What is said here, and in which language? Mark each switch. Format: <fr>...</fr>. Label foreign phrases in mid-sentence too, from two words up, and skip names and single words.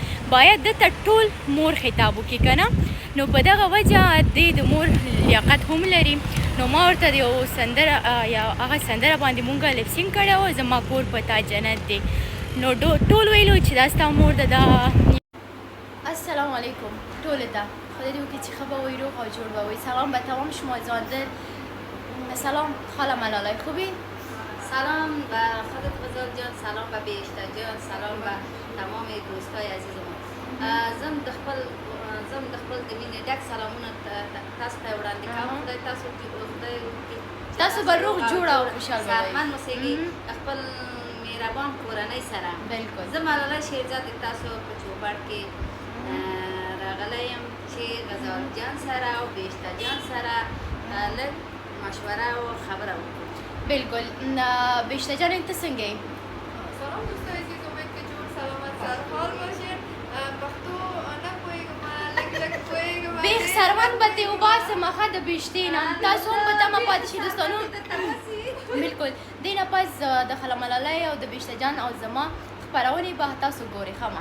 <ps>باید ده ته ټول مور خطاب وکړي که نه. نو په دغه وجه دی د مور لیاقت هم لري. نو ما ورته د یو سندره یا هغه سندره باندې مونږ لپسینګ کړی و، زما کور په تا جنت دی. نو ټول ویلو چې دا ستا مور ده. دا السلام علیکم ټولو ته، خدای دې وکړي چې ښه به وئ، روغ او جوړ به وئ.</ps> <fa>سلام به تمام شما زاده. سلام خاله ملالۍ، خوبی؟ سلام به خودت بزرگ جان، سلام به بیشتر جان، سلام به تمام دوستای عزیزم.</fa> <ps>زم د خپل د مینې ډک سلامونه تاسو ته وړاندې کوم. خدای تاسو به روغ جوړ او خوشحال به وئ. صحتمند اوسئ خپل مهربان کورنۍ سره. بالکل. زه ملالۍ شیرزاد تاسو په چوپړ کې راغلی یم چې غزال جان سره او بیشتر جان سره لږ مشوره او خبره وکړو. بالکل. بیشتر جان ته څنګه یې؟</ps> <fa>سلام دوستای عزیز، امید که جور سلامت سرحال باشین.</fa> <ps>پښتو نه پوهېږم، لږ پوهېږم. بیخ سروند به ترې وباسم ښه د بیشتې نه. تاسو هم په تمه پاتې شئ دوستانو. بالکل. دې نه پس د خاله ملالۍ او د بیشتر جان او زما خپرونې به تاسو ګورئ. ښه</ps>